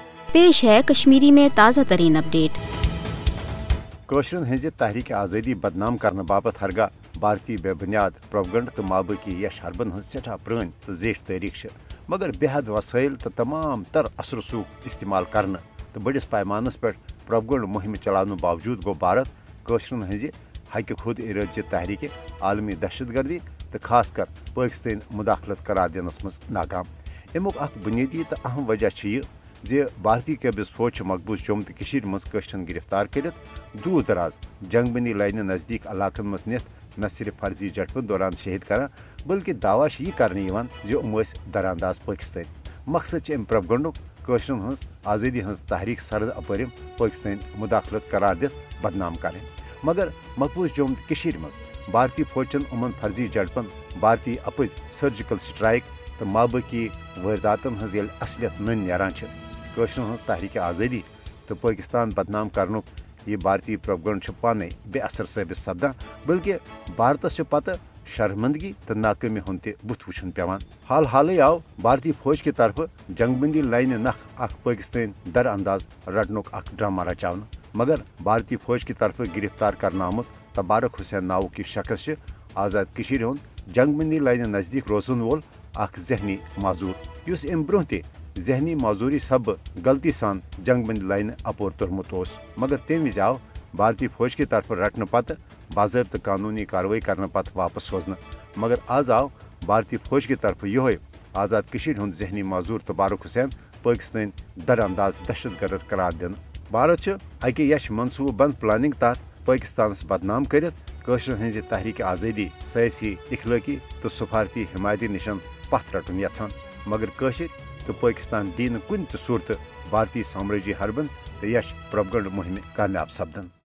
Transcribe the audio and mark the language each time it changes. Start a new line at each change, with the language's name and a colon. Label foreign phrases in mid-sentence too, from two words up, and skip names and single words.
Urdu: पेश है कश्मीरी में ताज़ा तरीन अपडेट।
Kashmiri: कोशरन हज तहरीक आज़ादी बदनाम करने बाबत हरगाह भारतीय बेबुनियाद प्रोपगंड तो माबकी यश हरबन हज सठा पुरान तो जेठ तारीख, मगर बेहद वसाइल तो तमाम तर असर रसूख इस्तेमाल करने तो बड़िस पैमानस पे प्रोपगंड मुहिम चलाने बावजूद गो भारत कोशरन हज हक खुद इराद तहरीक आलमी दहशत गर्दी तो खास कर पाकिस्तान मुदाखलत करार दिनस मज नाकाम। अमुक बुनियादी तो अहम वजह यह जे भारतीय कब्ज फौज मकबूज जम्मू तो कशीर मज कशरन गिरफ्तार कर दूर दराज जंगबंदी लाइन नज़दीक इलाकन मज नित न सिर्फ फर्जी झटपन दौरान शहीद कर बल्कि दावा यह कर दरानदाज पाकिस्तान। मकसद अम प्रोपगंडुक कशरन हज आज़ादी हज तहरीक सरद अपरम पाकिस्तान मुदाखलत करार दित बदनाम करें, मगर मकबूज जम्मू तो कशीर मज भारतीय फौजन उमन फर्जी झटपन भारतीय अपज
English: surgical strike
Kashmiri: तो माबकी वारदातन हज असलियत नन नीरान कशरन हज तहरीक आज़ादी तो पाकिस्तान बदनाम करनुक यह भारतीय प्रोपगंड पाने बेअसर साबित सपदान, बल्कि भारत पत शर्मंदगी तो नाकामी हुन बुथ वुचन पेवान। हाल हाल आव भारतीय फौज की तरफ जंगबंदी लाइन नख पाकिस्तान दर अंदाज रटनुक ड्रामा रचावन, मगर भारतीय फौज की तरफ गिरफ्तार करना आमुत तबारक हुसैन नाव की शख्स आज़ाद कशीर हुन जंगबंदी लाइन नज़दीक रोजन वोल जहनी माजूर युस अम ब्रोह जहनी माजूरी सब गलती सान जंगबंदी लाइन अपोर तुरमुत, मगर तम विज आव भारतीय फौज की तरफ रटने पत बाज़ाब्त कानूनी कार्रवाई करने पत वापस सोजन, मगर आज आव भारतीय फौज की तरफ योहे आज़ाद कशीर हुन जहनी माजूर तबारक हुसैन पाकिस्तान दर अंदाज दहशत गर्द करार दिन। भारत अकि यश मनसूबह बंद प्लानिंग तहत पाकिस्तान बदनाम कर कशरन हज तहरीक आज़ादी सयासी इखलाकी तो सफारती हिमायती निशन पथ रटन यछान, मगर कशर तो पाकिस्तान दी कुन सूरत भारतीय साम्राज्य हरबन तो यश प्रोपगंड मुहिम कामयाब सपदन।